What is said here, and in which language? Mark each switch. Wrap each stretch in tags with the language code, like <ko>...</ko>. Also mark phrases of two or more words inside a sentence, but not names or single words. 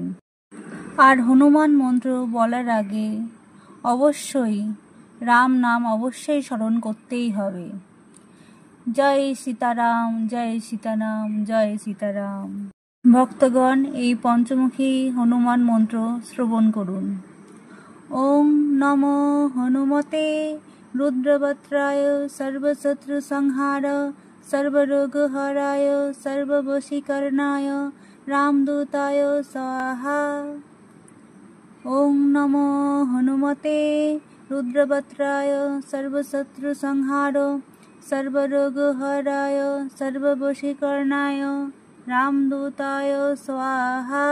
<bn>আর হনুমান মন্ত্র বলার আগে অবশ্যই রাম নাম অবশ্যই স্মরণ করতেই হবে। জয় সীতারাম, জয় সীতারাম, জয় সীতারাম। ভক্তগণ, এই পঞ্চমুখী হনুমান মন্ত্র শ্রবণ করুন।</bn> <sa>ওম নমো হনুমতে রুদ্রবত্রায় সর্বশত্রু সংহার সর্বরোগহরায় সর্ববশীকরণায় রামদূতায় স্বাহা। ওম নমো হনুমতে রুদ্রবত্রায় সর্বশত্রু সংহার সর্বরোগহরায় সর্ববশীকরণায় রামদূতায় স্বাহা।</sa>